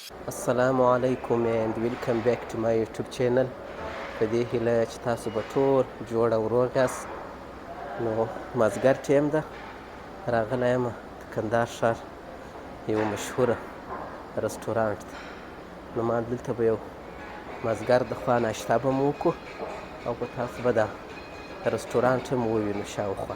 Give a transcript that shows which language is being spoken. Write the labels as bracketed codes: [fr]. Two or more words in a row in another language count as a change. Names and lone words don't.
[ar] السلام علیکم [en] and welcome back to my YouTube channel. [ps] په دې هیله چې تاسو به ټول جوړ او روغ یاست. نو مازدیګر ټیم ده، راغلی یم د کندهار ښار یو مشهوره رستورانټ ته. نو ما دلته به یو مازدیګر د خوا ناشته به مو وکړو او په تاسو به دا رستورانټ هم ووینو شاوخوا.